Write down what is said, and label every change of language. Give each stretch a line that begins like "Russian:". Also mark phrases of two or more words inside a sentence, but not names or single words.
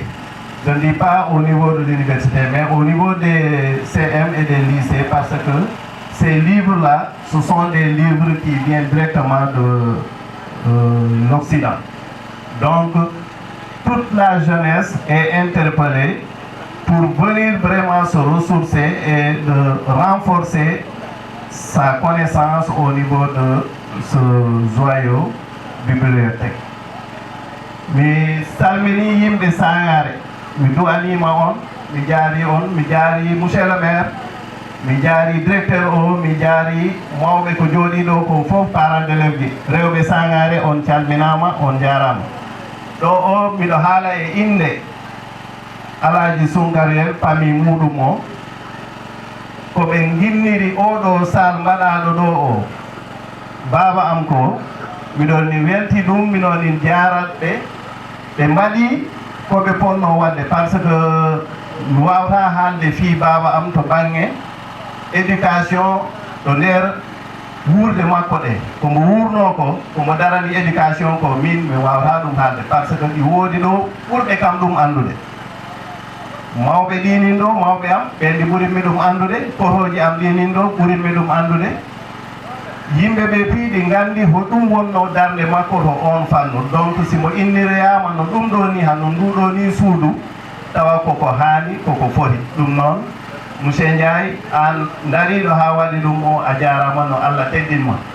French: Je ne dis pas au niveau de l'université, mais au niveau des CM et des lycées, parce que ces livres-là, ce sont des livres qui viennent directement de l'Occident. Donc, toute la jeunesse est interpellée pour venir vraiment se ressourcer et de renforcer sa connaissance au niveau de ce joyau bibliothèque.
Fula: Mi salmini yimɓe Sangare, mi du'anima on, mi jaari
French: monsieur le maire,
Fula: mi jaari directeur o, mi jaari mawɓe ko jooɗi ɗo ko fof
French: parents d'élèves
Fula: ji, rewɓe Sangare on calminama, on jarama. Ɗo o miɗo haala e inde Alaji Sunkarel pami muɗum o, ko ɓe ginniri oɗo sal mbaɗaɗo ɗo o baba am ko miɗon ni welti ɗum miɗon ni jaratɓe ɓe mbaɗi koɓe ponno wadde
French: par ce que
Fula: mi wawata haalde fi baba am to banggue éducation ɗo nder wurde makko ɗe komo wurno ko komo darani éducation ko min mi wawata ɗum haalde
French: par ce que
Fula: ɗi woodi ɗo ɓurɓe kam ɗum andude mawɓe ɗinin ɗo mawɓe am ɓen ɗi ɓurinmi ɗum andude kotoji am ɗinin ɗo ɓurinmi ɗum andude yimɓe ɓe piiɗi gandi ho ɗum wonno darde makko to on fannu donc simo innireyama no ɗum ɗo ni han no nduɗo ni suudu tawa koko haani koko foti ɗum noon monsieur Ndiaye an dariɗo ha waɗi ɗum o a jarama no Allah teddinma